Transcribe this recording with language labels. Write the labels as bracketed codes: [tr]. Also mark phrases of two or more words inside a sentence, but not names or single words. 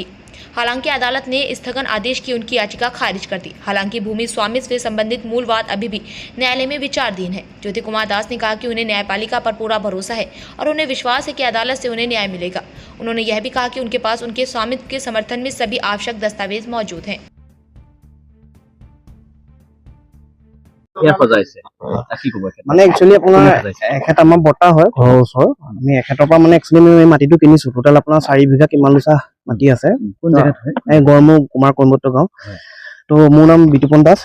[hi] हालांकि अदालत ने स्थगन आदेश की उनकी याचिका खारिज कर दी। हालांकि भूमि स्वामित्व से संबंधित मूल बात अभी भी न्यायालय में विचाराधीन है। ज्योति कुमार दास ने कहा कि उन्हें न्यायपालिका पर पूरा भरोसा है और उन्हें विश्वास है कि अदालत से उन्हें न्याय मिलेगा। उन्होंने यह भी कहा कि उनके पास उनके स्वामित्व के समर्थन में सभी आवश्यक दस्तावेज मौजूद हैं। [as] মানে একচুয়ালি আপোনাৰ এখেত আমাৰ বৰ্তা হয় ঘৰৰ ওচৰ। আমি এখেতৰ পৰা মানে একচুয়ালি আমি মাটিটো কিনিছো। টোটাল আপোনাৰ 4 বিঘা কিমান লৈছা মাটি আছে। কোন জায়গাত হয়? এই গৰমু কুমাৰ কৰ্মত্ত গাঁও। তো মোৰ নাম বিতুপন দাস।